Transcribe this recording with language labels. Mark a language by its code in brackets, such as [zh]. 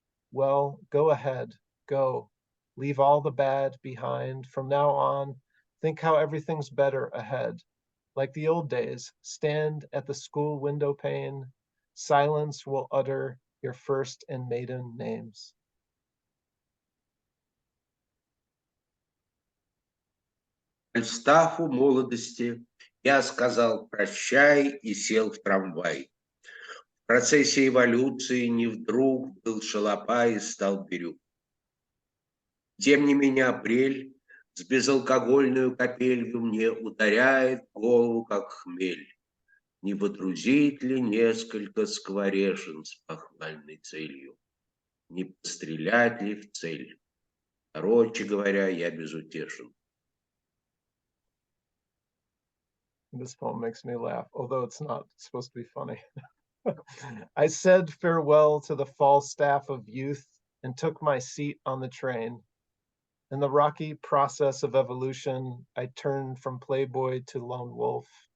[en] Well, go ahead, go. Leave all the bad behind. From now on, think how everything's better ahead. Like the old days, stand at the school window pane. Silence will utter your first and maiden names. [ru] Фальстафу молодости я сказал прощай и сел в трамвай. В процессе эволюции не вдруг был шалопай и стал бирюк. Тем не менее апрель с безалкогольную капелью мне ударяет голову, как хмель. Не водрузить ли несколько скворешин с похвальной целью? Не пострелять ли в цель? Короче говоря, я безутешен. [en] This poem makes me laugh, although it's not supposed to be funny. I said farewell to the Falstaff of youth and took my seat on the train. In the rocky process of evolution, I turned from playboy to lone wolf.